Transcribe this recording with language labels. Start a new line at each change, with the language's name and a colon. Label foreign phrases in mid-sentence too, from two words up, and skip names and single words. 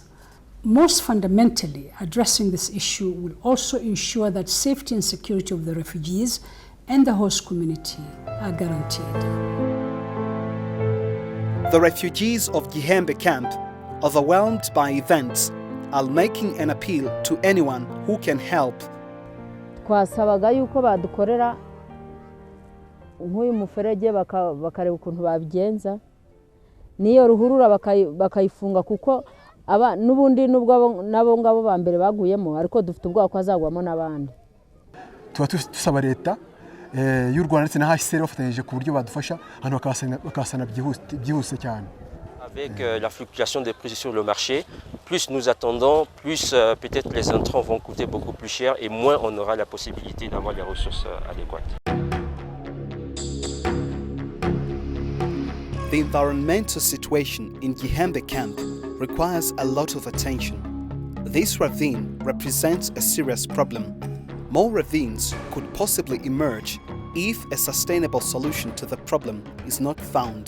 English: Most fundamentally, addressing this issue will also ensure that safety and security of the refugees and the host community are guaranteed. The refugees of Gihembe Camp, overwhelmed by events, are making an appeal to anyone who can help.
Kinyarwanda: Twasabaga yuko badukorera nk'uyu muferege bakareba ukuntu babigenza niyo ruhurura bakayifunga kuko aba nubundi nubwo nabo ngabo ba mbere baguyemo ariko dufite ubwo kwazagwamo nabandi. Tuba tusaba leta y'u Rwanda ndetse na UNHCR bafatanyije ku buryo badufasha hano bakasana byihuse cyane.
French: Avec la fluctuation des prix sur le marché, plus nous attendons, plus peut-être les intrants vont coûter beaucoup plus cher et moins on aura la possibilité d'avoir les ressources adéquates.
English: The environmental situation in Gihembe Camp requires a lot of attention. This ravine represents a serious problem. More ravines could possibly emerge if a sustainable solution to the problem is not found.